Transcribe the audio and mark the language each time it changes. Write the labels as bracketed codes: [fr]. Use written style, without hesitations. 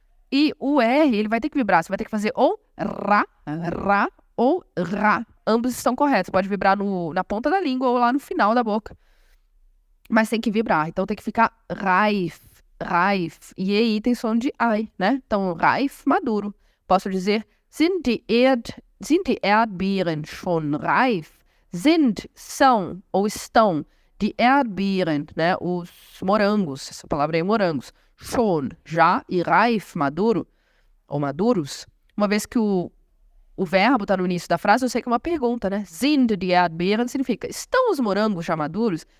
[pt] E o R, ele vai ter que vibrar. Você vai ter que fazer ou Ra ou Ra. Ambos estão corretos. Pode vibrar na ponta da língua ou lá no final da boca. Mas tem que vibrar. Então tem que ficar Reif. Reif. E aí tem som de ai, né? Então, reif, maduro. Posso dizer, [de] sind die Erdbeeren schon reif? [pt] São ou estão die Erdbeeren, né? Os morangos. Essa palavra aí é morangos. Schon, já, e reif, maduro, ou maduros. Uma vez que o verbo está no início da frase, eu sei que é uma pergunta, né? [de] Sind die Erdbeeren [pt] significa, estão os morangos já maduros?